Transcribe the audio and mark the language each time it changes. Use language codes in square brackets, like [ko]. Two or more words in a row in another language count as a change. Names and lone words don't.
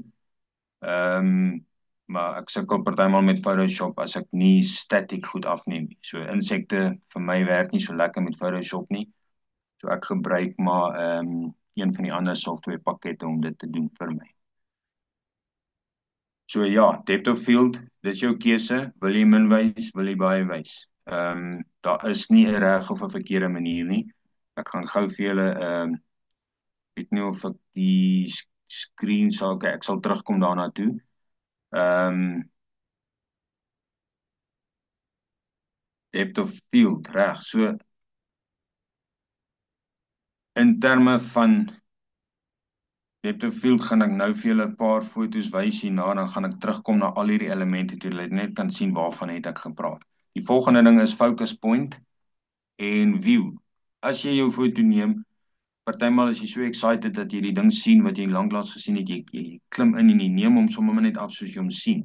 [af] Photoshop kan dit doen. maar ek sukkel partymal met Photoshop as ek nie static goed afneem nie. So insekte vir my werk nie so lekker met Photoshop nie. So ek gebruik maar een van die ander software pakkette om dit te doen vir my. So ja, [en] depth of field, [af] dis jou keuse, wil jy min wys, wil jy baie wys. Daar is nie 'n reg of 'n verkeerde manier nie. Ek gaan gou vir julle weet nie of ek die screen sal kyk, ek sal terugkom daarna toe. [en] Depth of field, [af] reg. So in terme van [en] depth of field [af] gaan ek nou vir julle 'n paar foto's wys hierna, dan gaan ek terugkom na al hierdie elemente toe julle net kan sien waarvan het ek gepraat. Die volgende ding is [en] focus point [af] en view. As jy jou foto neem, partymal is jy so excited dat jy die ding sien wat jy lanklaas gesien het, jy klim in en jy neem hom sommer net af soos jy hom sien.